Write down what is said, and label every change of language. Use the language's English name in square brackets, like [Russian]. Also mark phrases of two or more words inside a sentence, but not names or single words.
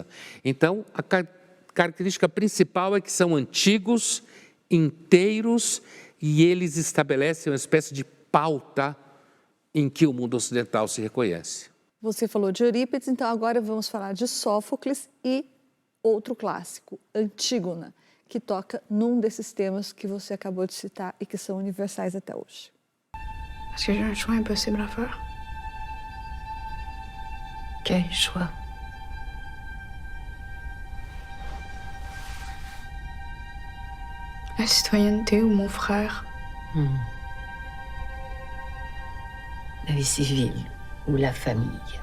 [Portuguese] Então, a característica principal é que são antigos, inteiros, e eles estabelecem uma espécie de pauta em que o mundo ocidental se reconhece. Você falou de Eurípides, então agora vamos falar de Sófocles e outro clássico, Antígona, que toca num desses temas que você acabou de citar e que são universais até hoje. [French] Est-ce que j'ai un choix impossible à faire? Quel choix? La citoyenneté ou mon frère? La vie civile ou la famille?